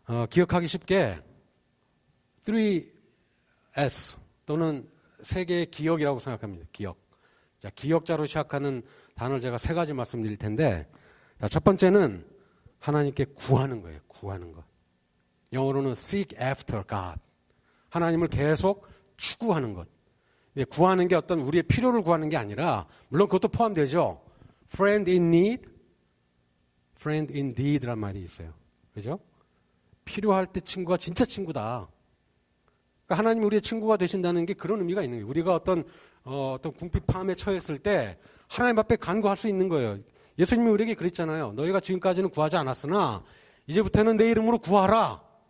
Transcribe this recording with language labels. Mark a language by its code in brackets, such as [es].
[ko] 기억하기 쉽게 3S 또는 3개의 기억이라고 생각합니다. 기억. 자, 기억자로 시작하는 단어를 제가 3가지 말씀드릴 텐데 자, 첫 번째는 하나님께 구하는 거예요. 구하는 것. 영어로는 [en] seek after God. [ko] 하나님을 계속 추구하는 것. 구하는 게 어떤 우리의 필요를 구하는 게 아니라 물론 그것도 포함되죠. [en] friend in need, friend indeed [ko] 란 말이 있어요. 그죠? 필요할 때 친구가 진짜 친구다. 그러니까 하나님이 우리의 친구가 되신다는 게 그런 의미가 있는 거예요. 우리가 어떤 궁핍함에 처했을 때 하나님 앞에 간구할 수 있는 거예요. 예수님이 우리에게 그랬잖아요. 너희가 지금까지는 구하지 않았으나 이제부터는 내 이름으로 구하라.